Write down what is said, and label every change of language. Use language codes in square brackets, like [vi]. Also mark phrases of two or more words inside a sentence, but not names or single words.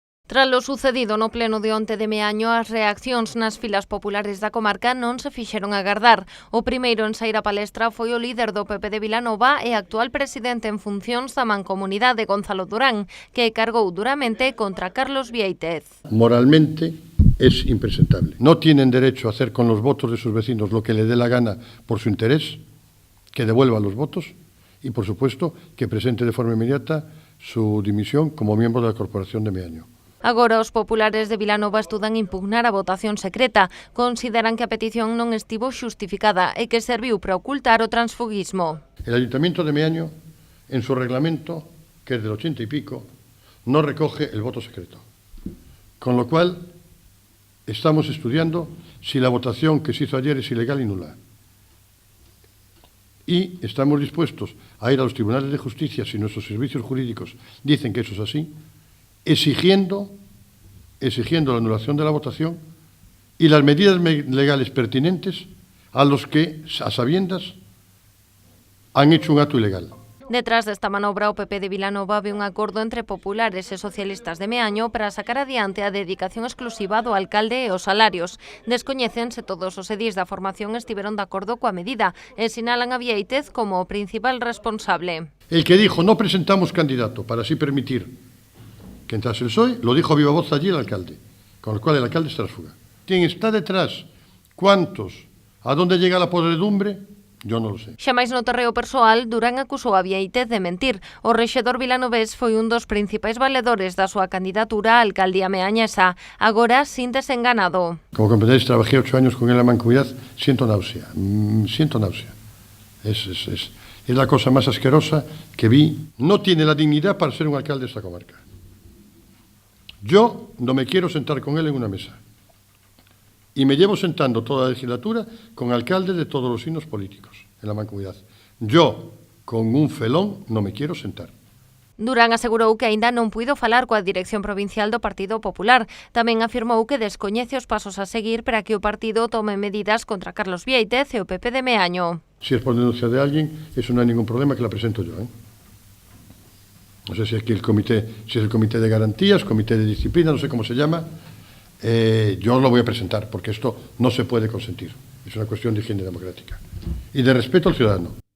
[gl] Tras lo sucedido no pleno de onte de Meaño, as reaccións nas filas populares da comarca non se fixeron agardar. O primeiro en saír a palestra foi o líder do PP de Vilanova e actual presidente en funcións da Mancomunidade, Gonzalo Durán, que cargou duramente contra Carlos Viéitez. [es] Moralmente es impresentable. No tienen derecho a hacer con los votos de sus vecinos lo que le dé la gana por su interés, que devuelva los votos y, por supuesto, que presente de forma inmediata su dimisión como miembro de la Corporación de Meaño. [gl] Agora os populares de Vilanova estudan impugnar a votación secreta. Consideran que a petición non estivo xustificada e que serviu para ocultar o transfugismo. [es] El Ayuntamiento de Meaño, en su reglamento, que es del 80 y pico, no recoge el voto secreto. Con lo cual, estamos estudiando si la votación que se hizo ayer es ilegal y nula. Y estamos dispuestos a ir a los tribunales de justicia si nuestros servicios jurídicos dicen que eso es así, exigiendo la anulación de la votación y las medidas legales pertinentes a los que, a sabiendas, han hecho un acto ilegal. [gl] Detrás desta manobra, o PP de Vilanova ve un acordo entre populares e socialistas de Meaño para sacar adiante a dedicación exclusiva do alcalde e os salarios. Descoñecen se todos os edís da formación estiveron de acordo coa medida e sinalan a Viéitez como o principal responsable. [es] El que dijo no presentamos candidato para así permitir que entrase el PSOE, lo dijo a viva voz allí el alcalde, con lo cual el alcalde se transfuga. ¿Quién está detrás? ¿Cuántos? ¿A dónde llega la podredumbre? Yo non lo sei. [gl] Xa máis no terreo persoal, Durán acusou a Viéitez de mentir. O rexedor vilanovés foi un dos principais valedores da súa candidatura á alcaldía meañesa. Agora, síntese enganado. [es] Como comprenderéis, trabajé 8 años con él en la Mancomunidad, siento náusea. Es la cosa más asquerosa que vi. No tiene la dignidad para ser un alcalde de esta comarca. Yo no me quiero sentar con él en una mesa. Y me llevo sentando toda la legislatura con alcaldes de todos los signos políticos en la Mancomunidad. Yo, con un felón, no me quiero sentar. [gl] Durán asegurou que aínda non puido falar coa dirección provincial do Partido Popular. Tamén afirmou que descoñece os pasos a seguir para que o partido tome medidas contra Carlos Viéitez e o PP de Meaño. [es] Si es por denuncia de alguien, eso no hay ningún problema, que la presento yo, No sé si aquí si es el comité de garantías, comité de disciplina, no sé cómo se llama. Yo lo voy a presentar, porque esto no se puede consentir. Es una cuestión de higiene democrática y de respeto al ciudadano.